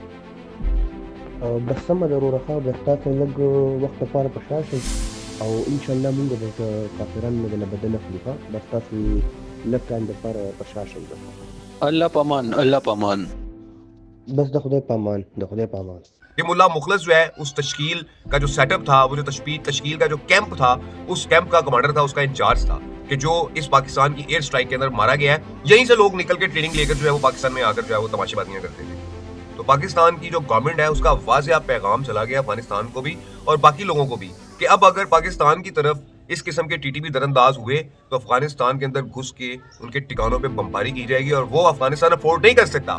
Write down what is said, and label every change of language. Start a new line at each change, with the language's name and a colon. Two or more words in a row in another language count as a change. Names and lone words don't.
Pashto: بس سمه ده وروره ښه, بیا تاسو لږ وخت لپاره په شا شئ, او انشاءالله مونږ به د کافرانو نه بدل اخلو. ښه بس تاسو لږ ټایم دپاره په شا شئ. الله پامان, الله پامان. بس د خدای په امان, د خدای په امان.
Urdu: کہ ملا مخلص جو ہے اس تشکیل کا جو سیٹ اپ تھا, وہ جو تشکیل کا جو کیمپ تھا, اس کیمپ کا کمانڈر تھا, اس کا انچارج تھا, کہ جو اس پاکستان کی ایئر سٹرائک کے اندر مارا گیا ہے. یہیں سے لوگ نکل کے ٹریننگ لے کر جو ہے وہ پاکستان میں آ کر جو ہے وہ تماشے بازیاں کرتے تھے. تو پاکستان کی جو گورنمنٹ ہے اس کا واضح پیغام چلا گیا افغانستان کو بھی اور باقی لوگوں کو بھی, کہ اب اگر پاکستان کی طرف اس قسم کے ٹی ٹی پی در انداز ہوئے تو افغانستان کے اندر گھس کے ان کے ٹھکانوں پہ بمباری کی جائے گی, اور وہ افغانستان افورڈ نہیں کر سکتا.